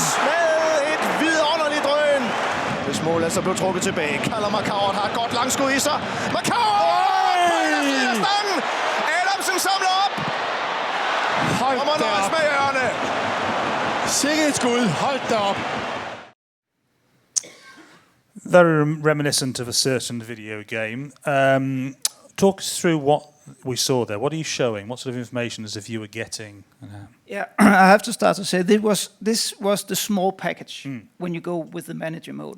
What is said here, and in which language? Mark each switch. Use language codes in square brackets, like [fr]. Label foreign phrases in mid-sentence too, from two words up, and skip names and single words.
[da] Med et vidunderligt drøn. Hvis målet så blev trukket tilbage. Kaller Markauert har et godt langskud i sig. Markauert! Stangen! Adamsen samler op! Hold da op! Med ørerne. Sikke et skud! Hold da op! [en] Very reminiscent of a certain video game. Talk us through what we saw there. What are you showing? What sort of information is the viewer getting? Yeah, I have to start to say this was the small package when you go with the manager mode.